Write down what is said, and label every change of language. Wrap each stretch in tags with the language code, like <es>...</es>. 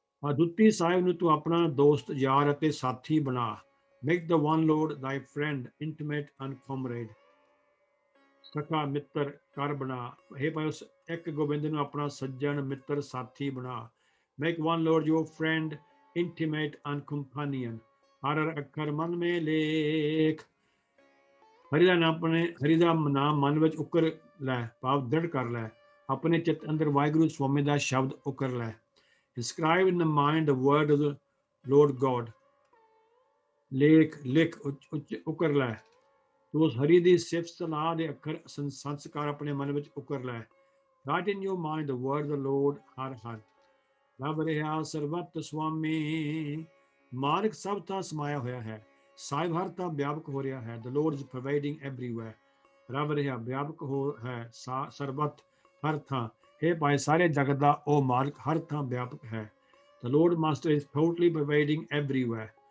<pa>ਅਦੁੱਤੀ ਸਾਹਿਬ ਨੂੰ ਤੂੰ ਆਪਣਾ ਦੋਸਤ ਯਾਰ ਅਤੇ ਸਾਥੀ ਬਣਾ।</pa> <en>Make the one Lord thy friend, intimate and comrade.</en> <pa>ਸਖਾ ਮਿੱਤਰ ਕਰ ਬਣਾ। ਹੇ ਭਾਈ ਉਸ ਇੱਕ ਗੋਬਿੰਦ ਨੂੰ ਆਪਣਾ ਸੱਜਣ ਮਿੱਤਰ ਸਾਥੀ ਬਣਾ।</pa> <en>Make one Lord your friend, intimate and companion.</en> <pa>ਹਰ ਅੱਖਰ ਮਨ ਮੇ ਲੇਖ। ਹਰੀ ਦਾ ਨਾਮ ਮਨ ਵਿੱਚ ਉਕਰ ਲੈ ਭਾਵ ਦ੍ਰਿੜ ਕਰ ਲੈ। ਆਪਣੇ ਚਿੱਤ ਅੰਦਰ ਵਾਹਿਗੁਰੂ ਸਵਾਮੀ ਦਾ ਸ਼ਬਦ ਉਕਰ ਲੈ।</pa> <en>Inscribe in the mind the word of the Lord God.</en> <pa>ਲਿਖ ਉਕਰ ਲੈ। ਤੂੰ ਉਸ ਹਰੀ ਦੀ ਸਿਫਤ ਸਲਾਹ ਦੇ ਅੱਖਰ ਸੰਸਕਾਰ ਆਪਣੇ ਮਨ ਵਿੱਚ ਉਕਰ ਲੈ।</pa> <en>Write in your mind the word of the Lord, Har Har.</en> <pa>Rab ਰਿਹਾ ਸਰਬਤ ਸੁਆਮੀ, ਮਾਲਕ ਸਭ ਥਾਂ ਸਮਾਇਆ ਹੋਇਆ ਹੈ, ਸਾਹਿਬ ਹਰ ਥਾਂ ਵਿਆਪਕ ਹੋ ਰਿਹਾ ਹੈ।</pa> <en>The Lord is pervading everywhere.</en> <pa>ਰੱਬ ਰਿਹਾ ਵਿਆਪਕ ਹੋ ਹੈ, ਸਰਬਤ ਹਰ ਥਾਂ। ਇਹ ਭਾਈ ਸਾਰੇ ਜਗਤ ਦਾ ਉਹ ਮਾਲਕ ਹਰ ਥਾਂ ਵਿਆਪਕ ਹੈ।</pa> <en>The Lord Master is totally pervading everywhere.</en>